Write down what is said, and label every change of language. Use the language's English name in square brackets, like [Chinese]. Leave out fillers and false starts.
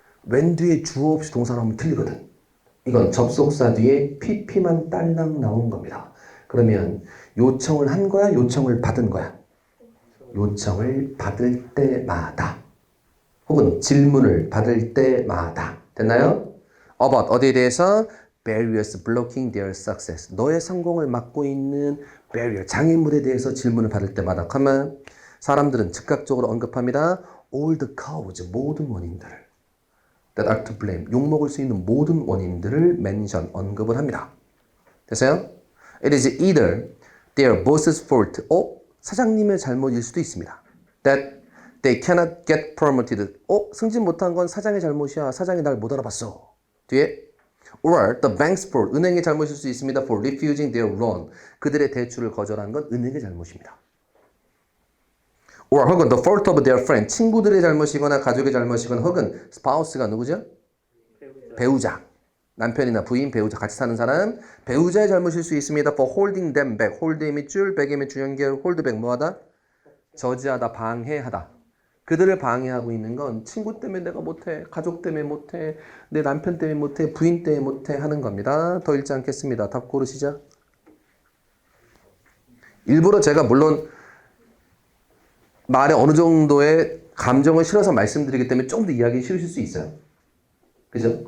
[Korean] when 뒤에 주어 없이 동사 나오면 틀리거든. 이건 접속사 뒤에 pp만 딸랑 나온 겁니다. 그러면 요청을 한 거야? 요청을 받은 거야? 요청을 받을 때마다 혹은 질문을 받을 때마다 됐나요? about 어디에 대해서? [English] barriers blocking their success. [Korean] 너의 성공을 막고 있는 barrier, 장애물에 대해서 질문을 받을 때마다 그러면 사람들은 즉각적으로 언급합니다. [English] all the cause, [Korean] 모든 원인들을 [English] that are to blame, [Korean] 욕먹을 수 있는 모든 원인들을 mention, 언급을 합니다. 됐어요? [English] It is either their boss's fault, [Korean] 사장님의 잘못일 수도 있습니다. [English] That they cannot get promoted, [Korean] 승진 못한 건 사장의 잘못이야. 사장이 날 못 알아봤어. 뒤에 [English] or the bank's fault, [Korean] 은행의 잘못일 수 있습니다. [English] For refusing their loan, [Korean] 그들의 대출을 거절한 건 은행의 잘못입니다. or 혹은 [English] the fault of their friend, [Korean] 친구들의 잘못이거나 가족의 잘못이거나 혹은 spouse가 누구죠? 배우자. 남편이나 부인, 배우자, 같이 사는 사람, 배우자의 잘못일 수 있습니다. [English] For holding them back, hold의 밑줄, back의 밑줄 연결, hold back [Korean] 뭐하다? 저지하다, 방해하다. 그들을 방해하고 있는 건 친구 때문에 내가 못해, 가족 때문에 못해, 내 남편 때문에 못해, 부인 때문에 못해 하는 겁니다. 더 읽지 않겠습니다. 답 고르시죠. 일부러 제가 물론 말에 어느 정도의 감정을 실어서 말씀드리기 때문에 좀 더 이야기 싫으실 수 있어요. 그죠?